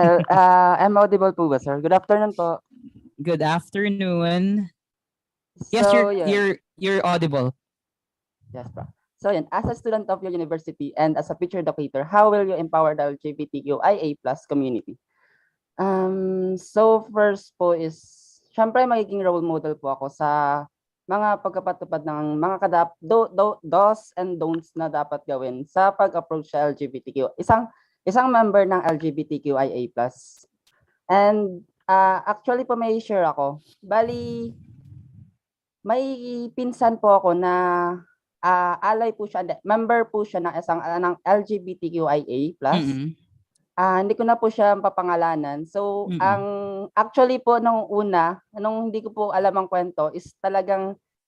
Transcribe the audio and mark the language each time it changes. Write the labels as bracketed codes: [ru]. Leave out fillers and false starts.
[en] I'm audible [tl] po ba, [en] sir? Good afternoon [tl] po. [en] Good afternoon. Yes, So, you're audible. Yes, bro. So, as a student of your university and as a future educator, how will you empower the LGBTQIA+ community? [tl] So first po is, syempre magiging role model po ako sa mga pagkapatupad ng mga do's and don'ts na dapat gawin sa pag-approach sa LGBTQ. Isang member ng LGBTQIA+. And actually po may share ako. Bali, may pinsan po ako na alay po siya, member po siya ng isang ng LGBTQIA+. Hindi ko na po siya papangalanan. So, ang actually po nung una, nung hindi ko po alam ang kwento is talagang